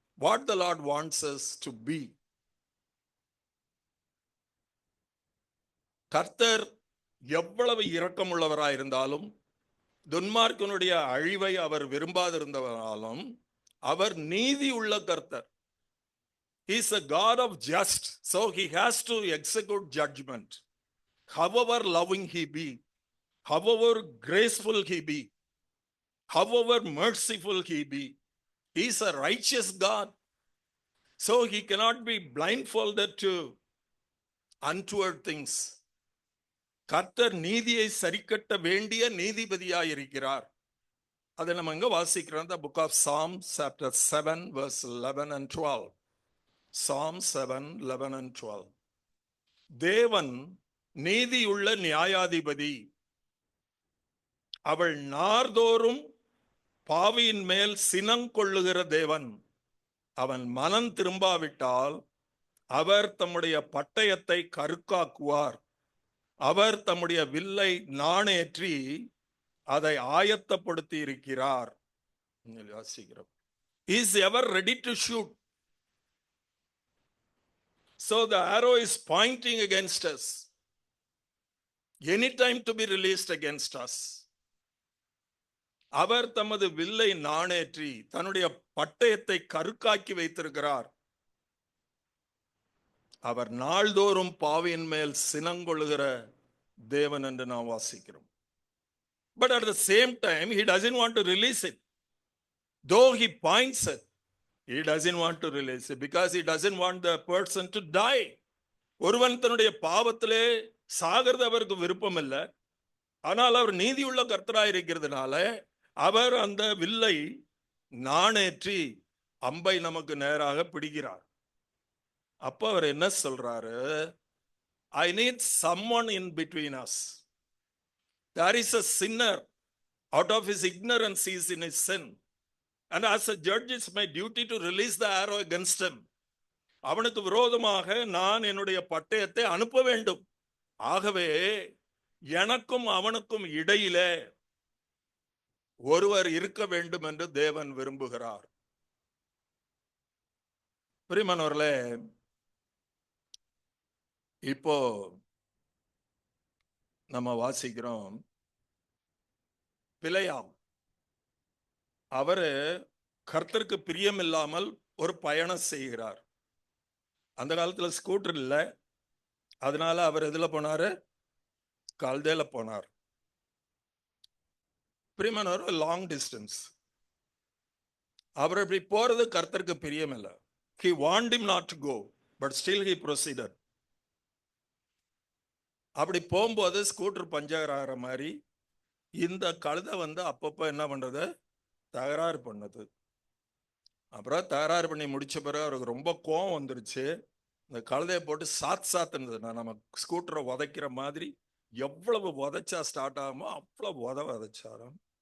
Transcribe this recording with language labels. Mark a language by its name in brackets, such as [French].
[English] What the lord wants us to be. [Tamil] கர்த்தர் எவ்வளவு இரக்கமுள்ளவராயிருந்தாலும், துன்மார்க்கனுடைய அழிவை அவர் விரும்பாதிருந்தவராலும், அவர் நீதி உள்ள கர்த்தர். [English] He is a God of just, so he has to execute judgment. However loving he be, however graceful he be, however merciful he be, he is a righteous God. So he cannot be blindfolded to untoward things. [Tamil] கர்த்தர் நீதியை சரிக்கட்ட வேண்டிய நீதிபதியாய் இருக்கிறார். அதை நம்ம எங்க வாசிக்கிறோம்? [English] The book of Psalms chapter 7 verse 11 and 12. Psalm 7, 11 and 12. [Tamil] தேவன் நீதியுள்ள நியாயாதிபதி. அவள் நார்தோறும் பாவியின் மேல் சினங்கொள்ளுகிற தேவன். அவன் மனம் திரும்பாவிட்டால் அவர் தம்முடைய பட்டயத்தை கருக்காக்குவார். அவர் தம்முடைய வில்லை நாணேற்றி அதை ஆயத்தப்படுத்தி இருக்கிறார். [English] He is ever ready to shoot. So the arrow is pointing against us, anytime to be released against us. [Tamil] அவர் தமது வில்லை நாணேற்றி தன்னுடைய பட்டயத்தை கருக்காக்கி வைத்திருக்கிறார். அவர் நாள்தோறும் பாவியின் மேல் சினங்கொள்ளுகிற தேவன் என்று நாம் வாசிக்கிறோம். [English] But at the same time, he doesn't want to release it. Though he points it, he doesn't want to release it because he doesn't want the person to die. [Tamil] ஒருவன் தன்னுடைய பாவத்திலே சாகிறது அவருக்கு விருப்பம் இல்லை. ஆனால் அவர் நீதியுள்ள கர்த்தராய் இருக்கிறதுனால அவர் அந்த வில்லை நாணேற்றி அம்பை நமக்கு நேராக பிடிக்கிறார். அப்ப அவர் என்ன சொல்றாரு? [English] I need someone in between us. There is a sinner, out of his ignorance he is in his sin, and as a judge it's my duty to release the arrow against him. [Tamil] அவனுக்கு விரோதமாக நான் என்னுடைய பட்டயத்தை அனுப்ப வேண்டும். ஆகவே எனக்கும் அவனுக்கும் இடையிலே ஒருவர் இருக்க வேண்டும் என்று தேவன் விரும்புகிறார். பிரியமானவர்களே, இப்போ நம்ம வாசிக்கிறோம், பிலேயாம் அவரு கர்த்தருக்கு பிரியம் இல்லாமல் ஒரு பயணம் செய்கிறார். அந்த காலத்துல ஸ்கூட்டர் இல்லை, அதனால அவர் எதுல போனாரு? கல்தேல போனார். பிரியமானவர், [English] Long distance. [Tamil] அவர் இப்படி போறது கர்த்தருக்கு பிரியம் இல்லை. [English] He wanted him not to go, but still he proceeded. [Tamil] அப்படி போகும்போது ஸ்கூட்டர் பஞ்சர் ஆகிற மாதிரி இந்த கழுதை அப்பப்போ என்ன பண்றது? தகராறு பண்ணுது. அப்புறம் தகராறு பண்ணி முடிச்ச பிறகு அவருக்கு ரொம்ப கோவம் வந்துருச்சு. இந்த கழுதையை போட்டு சாத்துனது. நம்ம ஸ்கூட்டரை உதைக்கிற மாதிரி எவ்வளவு உதைச்சா ஸ்டார்ட் ஆகுமோ அவ்வளவு உதைச்சாராம்.